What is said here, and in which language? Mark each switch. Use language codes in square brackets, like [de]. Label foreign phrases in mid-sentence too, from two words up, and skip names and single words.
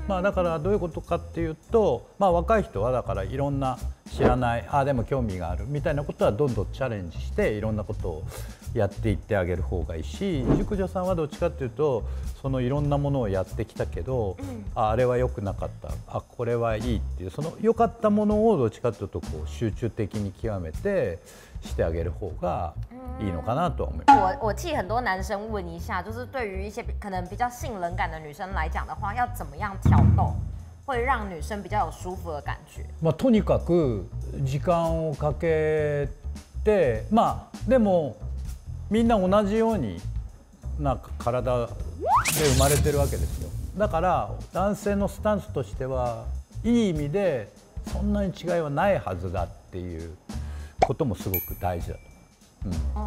[ja] だからどういうことかっていうと、若い人はだからいろんな知らない、でも興味があるみたいなことはどんどんチャレンジしていろんなことをやっていってあげる方がいいし、熟女さんはどっちかっていうとそのいろんなものをやってきたけど、あれは良くなかった、これはいいっていう、その良かったものをどっちかっていうとこう集中的に極めてしてあげる方がいいのかなとは思います。 [zh] 我替很多男生问一下，就是对于一些可能比较性冷感的女生来讲的话，要怎么样挑逗会让女生比较有舒服的感觉？ [ja] とにかく時間をかけて、でもみんな同じように体で生まれてるわけですよ。だから男性のスタンスとしてはいい意味でそんなに違いはないはずだっていうこともすごく大事だと思う。